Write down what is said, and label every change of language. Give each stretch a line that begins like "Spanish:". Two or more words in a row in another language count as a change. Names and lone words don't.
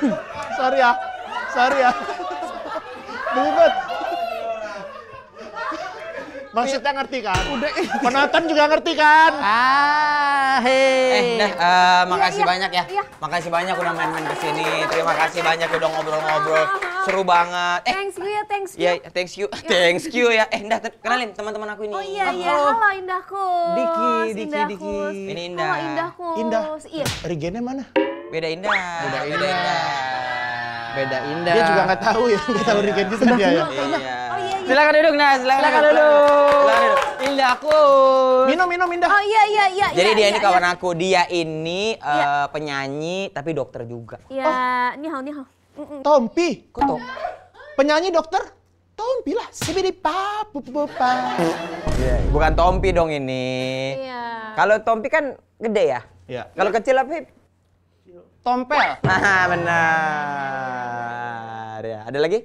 Indonesian: Sorry ya. Belibet. Maksudnya ngerti kan? Udah. Penonton juga ngerti kan? Makasih banyak ya. Iya. Makasih banyak udah main-main kesini. Terima kasih banyak udah ngobrol-ngobrol. Seru banget.
English: Thanks you ya, thanks you.
Indonesian: Iya,
English: thanks you
Indonesian: ya. Ndah, kenalin teman-teman aku ini. Oh iya, halo Indahku. Diki. Ini Indah. Halo Indahku. Indah. Iya. Regennya mana? Beda Indah. Dia juga nggak tahu ya, nggak tahu Regen kita dia ya. Iya. Oh iya. Silakan duduk, Nah. Silakan duduk. Indahku. Minum Indah. Oh iya. Jadi dia ini kawan iya. aku. Dia ini penyanyi tapi dokter juga. Ya,
Chinese: ni hao.
Indonesian: Tompi. Kok tuh? Penyanyi dokter? Tompi lah. Sibidi pa. Bukan Tompi dong ini. Iya. Kalau Tompi kan gede ya? Iya. Kalau kecil apa? Tompel. Benar. Ya, ada lagi?